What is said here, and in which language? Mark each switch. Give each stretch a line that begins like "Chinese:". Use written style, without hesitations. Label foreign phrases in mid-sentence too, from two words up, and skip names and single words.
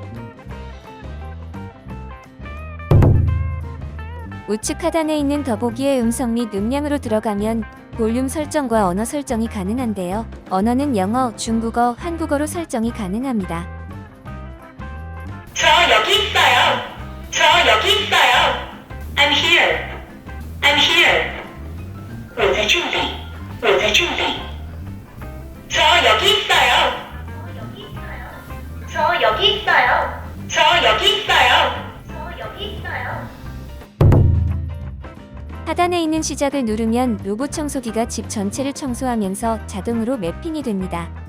Korean: 우측 하단에 있는 더보기의 음성 및 음량으로 들어가면 볼륨 설정과 언어 설정이 가능한데요. 언어는 영어, 중국어, 한국어로 설정이 가능합니다. 저 여기 있어요. 저 여기 있어요.
English: I'm here. I'm here.
Chinese: 我在这里. 我在这里.
Korean: 저 여기 있어요. 저 여기 있어요. 저 여기 있어요. 저 여기 있어요. 하단에 있는 시작을 누르면 로봇 청소기가 집 전체를 청소하면서 자동으로 매핑이 됩니다.